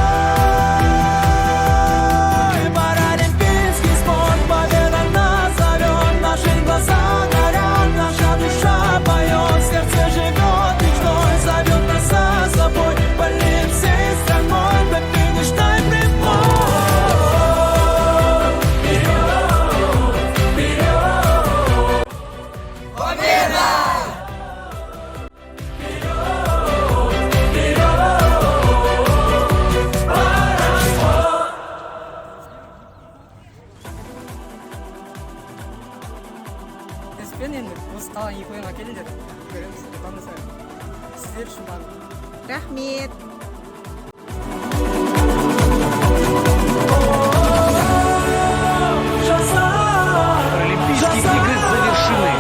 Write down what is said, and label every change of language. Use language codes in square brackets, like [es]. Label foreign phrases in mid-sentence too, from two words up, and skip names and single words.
[ru] Паралимпийский спорт, победа нас зовет, наши глаза горят, наша душа поет, сердце живет мечтой, зовет нас за собой, полет всей страной до финишной прямой. Вперед, вперед! Победа! [kk] Теспен енді осы қалған екі ойынға келіңдер, көреміз, танысайық. Сіздер үшін барлық. Рахмет. [ru] Паралимпийские игры завершены.